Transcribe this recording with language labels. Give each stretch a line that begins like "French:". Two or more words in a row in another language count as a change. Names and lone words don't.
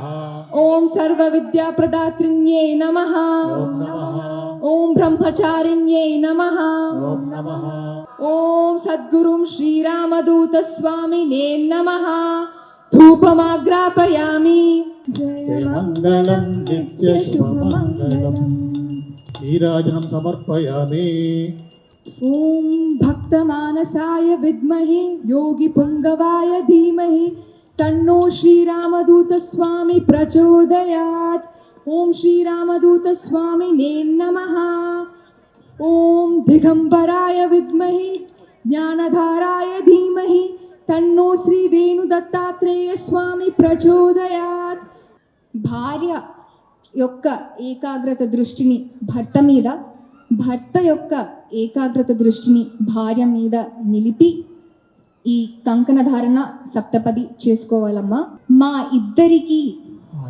Sanskrit: ओम सर्वविद्याप्रदात्रिण्ये नमः. ఓం నమః. ओम ब्रह्मचारिण्ये नमः. ఓం నమః. ओम सद्गुरुं श्रीरामदूत स्वामिने नमः. धूपमाग्रापयामि. जय మంగళం నిత్య శుభమంగళం. నీరాజనం సమర్పయామి. ओम भक्तमानसाय विद्महे योगिपुंगवाय धीमहि तन्नो श्रीरामदूत स्वामी प्रचोदयात्. ओम श्रीरामदूत स्वामिने नमः. ओम दिगंबराय विद्महे ज्ञानधाराय धीमहि तन्नो श्री वेणुदत्तात्रेय स्वामी प्रचोदयात्.
Telugu: భార్య యొక్క ఏకాగ్రత దృష్టిని భర్త మీద, భర్త యొక్క ఏకాగ్రత దృష్టిని భార్య మీద నిలిపి ఈ కంకణ ధారణ సప్తపది చేసుకోవాలమ్మా. మా ఇద్దరికి